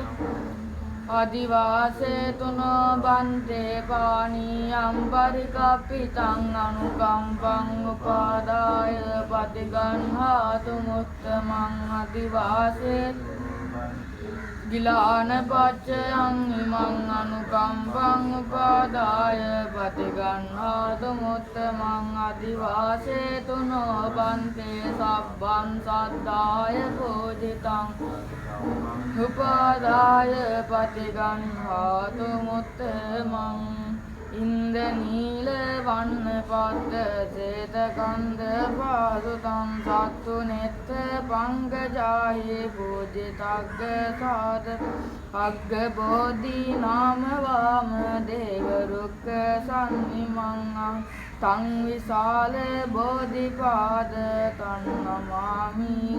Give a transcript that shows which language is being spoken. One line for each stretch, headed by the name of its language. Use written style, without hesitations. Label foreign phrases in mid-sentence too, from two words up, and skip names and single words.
Pali: අදිවාසේ තුනෝ බන්තේ පානීයම් පරිකප්පිතං අනුකම්පං උපාදාය පටිගන්හාතු මුත්තමං අදිවාසේ ගිලාන පච්චයං ඉමං අනුකම්පං උපාදාය පටිගන්හාතු මුත්තමං අදිවාසේ තුනෝ බන්තේ සබ්බං සද්ධාය පූජිතං උපාදාය පටිගන්හාතු මුත්තමං ඉන්දනීල වන්න පත්ත සේත කන්ද පාසුතං සත්තු නෙත්ත පංකජාහි පූජිතග්ග සාද අග්ග බෝධි නාම වාම දේව රුක්ක සම්නිමං තං විශාල බෝධිපාද තං නමාමි